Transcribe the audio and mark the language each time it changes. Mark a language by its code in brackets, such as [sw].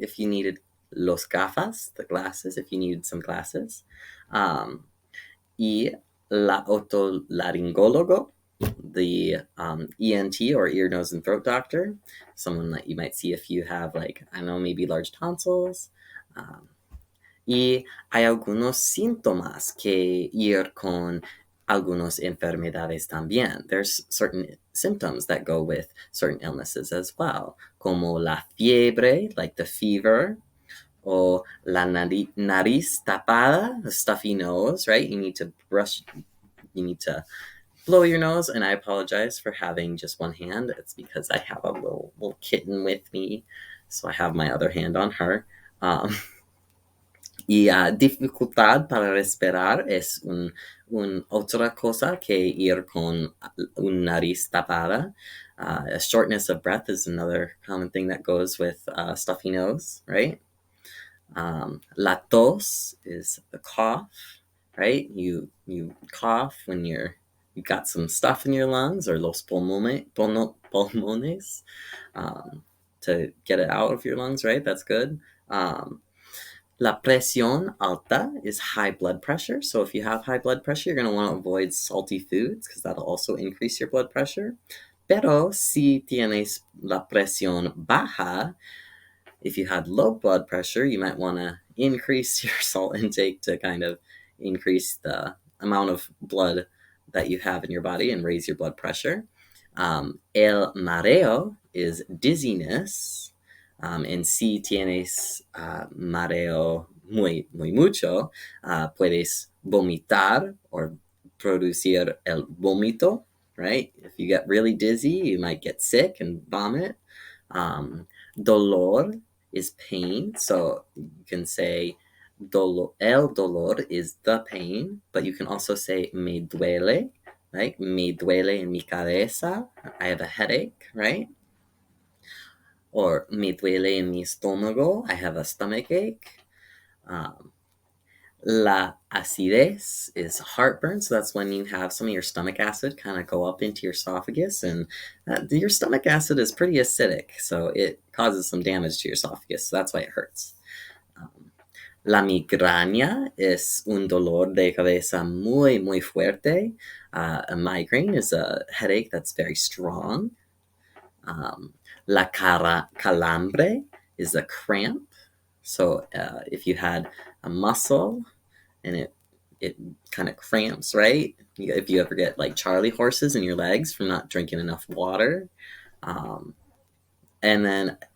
[en] If you needed [es] los gafas, [en] the glasses, if you needed some glasses. [es] Y la otolaringólogo, [en] the ENT or ear, nose, and throat doctor, someone that you might see if you have, like, I don't know, maybe large tonsils. [es] Y hay algunos síntomas que ir con algunas enfermedades también. [en] There's certain symptoms that go with certain illnesses as well, [es] como la fiebre, [en] like the fever, [es] o la nariz tapada, [en] the stuffy nose, right? You need to blow your nose, and I apologize for having just one hand. It's because I have a little kitten with me, so I have my other hand on her. [es] Y dificultad para respirar es otra cosa que ir con una nariz tapada. [en] A shortness of breath is another common thing that goes with stuffy nose, right? [es] La tos [en] is the cough, right? You cough when you got some stuff in your lungs, or [es] los pulmones, [en] to get it out of your lungs, right? That's good. [es] La presión alta [en] is high blood pressure. So if you have high blood pressure, you're going to want to avoid salty foods because that'll also increase your blood pressure. [es] Pero si tienes la presión baja, [en] if you had low blood pressure, you might want to increase your salt intake to kind of increase the amount of blood that you have in your body and raise your blood pressure. [es] El mareo [en] is dizziness. [es] And si tienes mareo muy mucho, puedes vomitar or producir el vómito, [en] right? If you get really dizzy, you might get sick and vomit. [es] Dolor [en] is pain, so you can say [es] el dolor [en] is the pain, but you can also say [es] me duele, [en] like [es] me duele en mi cabeza, [en] I have a headache, right? Or [es] me duele en mi estómago, [en] I have a stomach ache. [es] La acidez [en] is heartburn, so that's when you have some of your stomach acid kind of go up into your esophagus, and your stomach acid is pretty acidic, so it causes some damage to your esophagus, so that's why it hurts. [es] La migraña es un dolor de cabeza muy fuerte. [en] A migraine is a headache that's very strong. [es] La calambre [en] is a cramp. So if you had a muscle and it kind of cramps, right? If you ever get like Charlie horses in your legs from not drinking enough water. And then